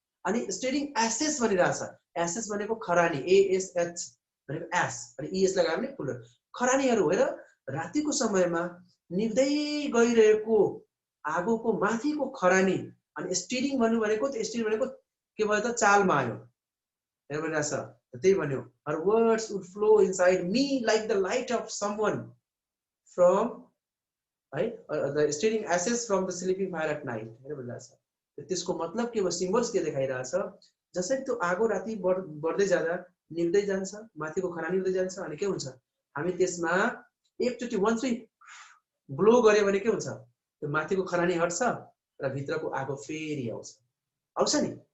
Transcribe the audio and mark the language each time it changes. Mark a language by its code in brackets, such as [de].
[ne] अनि स्टिरिङ assess भनिरहेछ, assess भनेको खरानी, ASH भनेको एस अनि ES लगायो भने फुल खरानीहरू। हेर रातिको समयमा निभ्दै गइरहेको आगोको माथिको खरानी। अनि स्टिरिङ भन्नु भनेको, त्यो स्टिरिङ भनेको के भयो त? चालमा आयो। हेर भनिरहेछ, त्यही भन्यो, [en] her words would flow inside me like the light of someone from the steering ashes from the sleeping fire at night. [ne] हेर भनिरहेछ, त्यसको मतलब के भयो? सिम्बल्स के देखाइरहेछ? जसरी त्यो आगो राति बढ्दै जाँदा निभ्दै जान्छ, माथिको खरानी हुँदै जान्छ, अनि के हुन्छ? हामी त्यसमा एकचोटि वन्स वी ब्लो गर्यो भने के हुन्छ? त्यो माथिको खरानी हट्छ र भित्रको आगो फेरि आउँछ नि।